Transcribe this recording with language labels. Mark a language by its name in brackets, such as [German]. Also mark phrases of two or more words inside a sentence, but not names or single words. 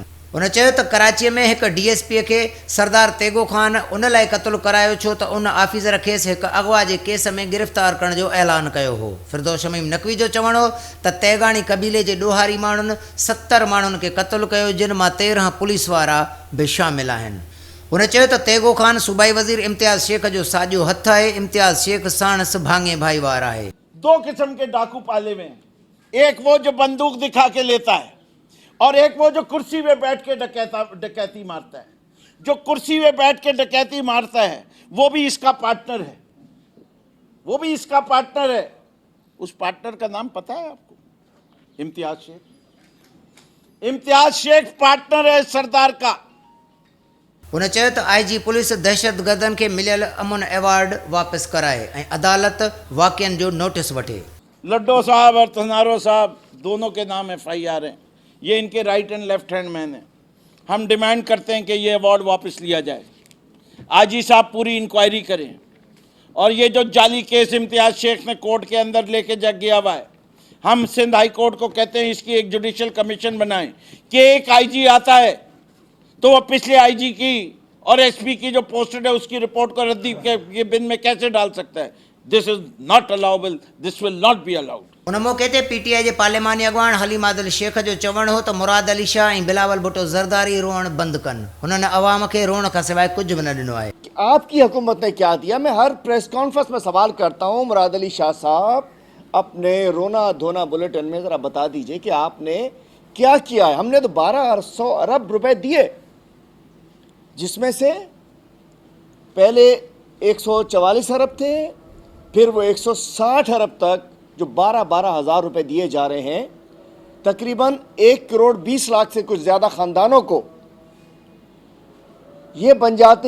[Sindhi] उन चयो त कराचीअ में हिकु डीएसपीअ खे सरदार तेगो ख़ान उन लाइ क़त्लु करायो छो त उन ऑफिसर खेसि हिकु अगवा जे केस में गिरफ़्तार करण जो ऐलान कयो हो। फिरदौस शमीम नक़वी जो चवणु हो त तेगाणी क़बीले जे ॾोहारी माण्हुनि 70 माण्हुनि खे क़त्लु कयो, जिन मां 13 पुलिस वारा बि शामिल आहिनि। हुन चयो त तेगो ख़ान सूबाई वज़ीर इम्तियाज़ शेख जो साॼो हथु आहे। इम्तियाज़ शेख साणसि भाङे भाईवार आहे। [Urdu] 2 قسم کے ڈاکو پالے ہوئے ہیں، ایک وہ جو بندوق دکھا کے لیتا ہے اور ایک وہ جو کرسی میں بیٹھ کے ڈکیتی مارتا ہے. جو کرسی میں بیٹھ کے ڈکیتی مارتا ہے وہ بھی اس کا پارٹنر ہے، وہ بھی اس کا پارٹنر ہے. اس پارٹنر کا نام پتا ہے آپ کو? इम्तियाज शेख। امتیاز شیخ پارٹنر ہے سردار کا. [Sindhi] हुन चयो त आईजी पुलिस दहशतगर्दनि खे मिलियल अमन एवॉर्ड वापसि कराए ऐं अदालत वाक़िअनि जो नोटिस वठे। [Urdu] لڈو صاحب اور تنارو صاحب دونوں کے نام FIR ہیں، یہ ان کے [English] right and left hand man [Urdu] हैं। ہم ڈیمانڈ کرتے ہیں کہ یہ ایوارڈ واپس لیا جائے، آئی جی صاحب پوری انکوائری کریں اور یہ جو جعلی کیس امتیاز شیخ نے کورٹ کے اندر لے کے جگ گیا ہوا ہے، ہم سندھ ہائی کورٹ کو کہتے ہیں اس کی ایک [English] judicial commission [Urdu] بنائیں کہ ایک آئی جی آتا ہے تو وہ پچھلے آئی جی کی اور ایس پی کی جو پوسٹڈ ہے اس کی رپورٹ کو ردی کے بن میں کیسے ڈال سکتا ہے. [English] This is not allowable, this will not be allowed. [Sindhi] उन मौक़े ते पीटीआई जे पार्लिमानी अॻुवाण हलीम आदिल शेख जो चवणु हो त मुराद अली शाह ऐं बिलावल भुट्टो ज़रदारी रोअण बंदि कनि। हुननि अवाम खे रोअण खां सवाइ कुझु बि न ॾिनो आहे। [Urdu] آپ کی حکومت نے کیا دیا؟ میں ہر [English] press conference [Urdu] میں سوال کرتا ہوں، مراد علی شاہ صاحب اپنے رونا دھونا بلیٹن میں ذرا بتا دیجیے کہ آپ نے کیا کیا ہے. ہم نے تو 1200 ارب روپے دیے، جس میں سے پہلے 144 ارب تھے، پھر وہ 160 ارب تک جو 12-12 ہزار روپے دیے جا رہے ہیں، تقریباً 1 کروڑ 20 لاکھ سے کچھ زیادہ خاندانوں کو یہ بن جاتے ہیں.